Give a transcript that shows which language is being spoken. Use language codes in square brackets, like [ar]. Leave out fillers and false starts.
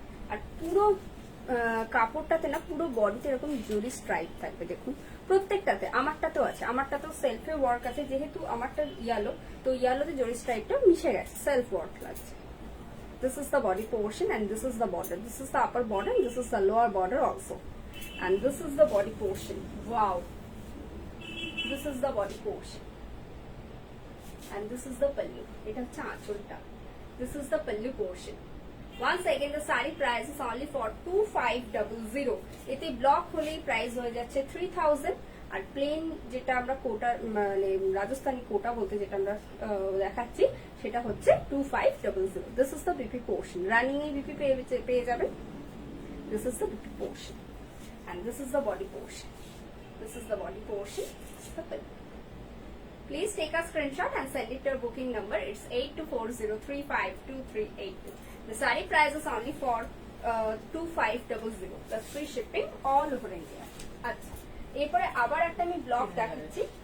[bn] আর পুরো কাপড়টাতে না পুরো বডিতে এরকম জরি স্ট্রাইপ থাকবে। দেখুন প্রত্যেকটাতে, আমারটাতেও আছে, আমারটাতেও সেলফে ওয়ার্ক আছে, যেহেতু আমারটা ইয়েলো তো ইয়েলোতে জরি স্ট্রাইপটা মিশে গেছে, সেলফ ওয়ার্ক লাগছে। [en] This is the body portion and this is the border. This is the upper border and this is the lower border also. And this is the body portion. Wow. This is the body portion. And this is the pallu. It is chachulta. This is the pallu portion. Once again the saree price is only for 2500. [bn] এতে block হলেই price হয়ে যাচ্ছে 3000 আর plane যেটা আমরা কোটা মানে রাজস্থানী কোটা বলতে যেটা আমরা দেখাচ্ছি সেটা হচ্ছে 2500. [en] this is the BP portion, [bn] running A BP পেয়ে যাবেন। [en] This is the BP portion and this is the body portion. This is the body portion. Please take a screenshot and send it to your booking number. It's 8240352382. The saree price is only for 2500 plus free shipping all over India. [bn] আচ্ছা এরপরে আবার একটা আমি block দেখাচ্ছি।